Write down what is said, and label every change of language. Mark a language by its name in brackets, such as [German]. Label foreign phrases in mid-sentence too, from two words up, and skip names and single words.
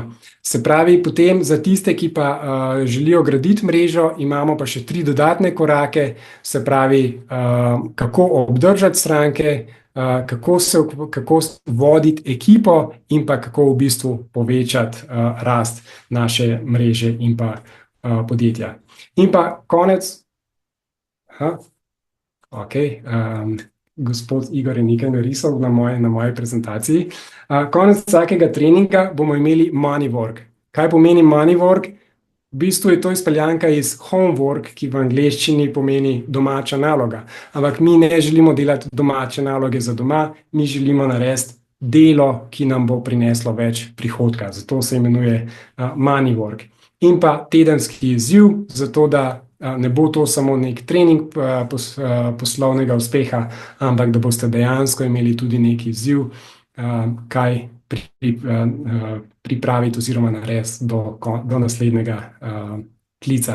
[Slovenian] Se pravi, potem za tiste, ki pa želijo graditi mrežo, imamo pa še 3 dodatne korake, se pravi, kako obdržati stranke, kako voditi ekipo in pa kako v bistvu povečati rast naše mreže in pa podjetja. In pa konec, ok, gospod Igor je nekaj narisal na moji prezentaciji. Konec vsakega treninga bomo imeli [English] money work. [Slovenian] Kaj pomeni [English] money work? [Slovenian] V bistvu je to izpeljanka iz homework, ki v angleščini pomeni domača naloga. Ampak mi ne želimo delati domače naloge za doma, mi želimo narediti delo, ki nam bo prineslo več prihodka. Zato se imenuje [English] money work. [Slovenian] In pa tedenski izziv, zato da ne bo to samo nek trening poslovnega uspeha, ampak da boste dejansko imeli tudi nek izziv, kaj pripraviti oziroma narediti do naslednjega klica.